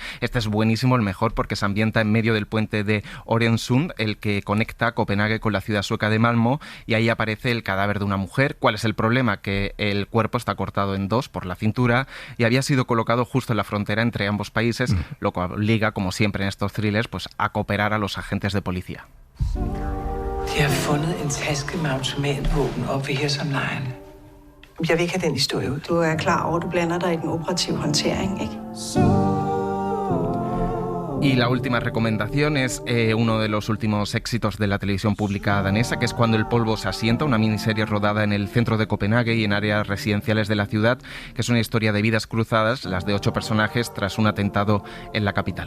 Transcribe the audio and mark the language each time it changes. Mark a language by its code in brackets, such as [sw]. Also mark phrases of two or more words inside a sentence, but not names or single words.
[es] Este es buenísimo, el mejor, porque se ambienta en medio del puente de Øresund, el que conecta Copenhague con la ciudad sueca de Malmö, y ahí aparece el cadáver de una mujer. ¿Cuál es el problema? Que el cuerpo está cortado en dos por la cintura y había sido colocado justo en la frontera entre ambos países, lo que obliga, como siempre en estos thrillers, pues a cooperar a los agentes de policía. [da] De har fundet en taske med automatvåben oppe ved Hirsomlejen. Jeg vil ikke have den historie ud. Du klar over, du blander dig i den operative håndtering, ikke? [es] Y la última recomendación es uno de los últimos éxitos de la televisión pública danesa, que es Cuando el polvo se asienta, una miniserie rodada en el centro de Copenhague y en áreas residenciales de la ciudad, que es una historia de vidas cruzadas, las de 8 personajes, tras un atentado en la capital.